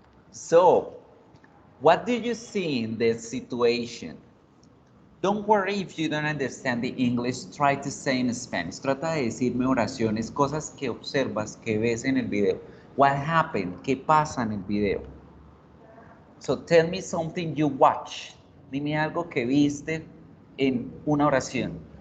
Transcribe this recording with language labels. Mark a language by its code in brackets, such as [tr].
[en] So, what do you see in this situation? Don't worry if you don't understand the English, try to say in Spanish. [es] Trata de decirme oraciones, cosas que observas, que ves en el video. [en] What happened? [es] ¿Qué pasa en el video? [en] So tell me something you watch. [es] Dime algo que viste en una oración.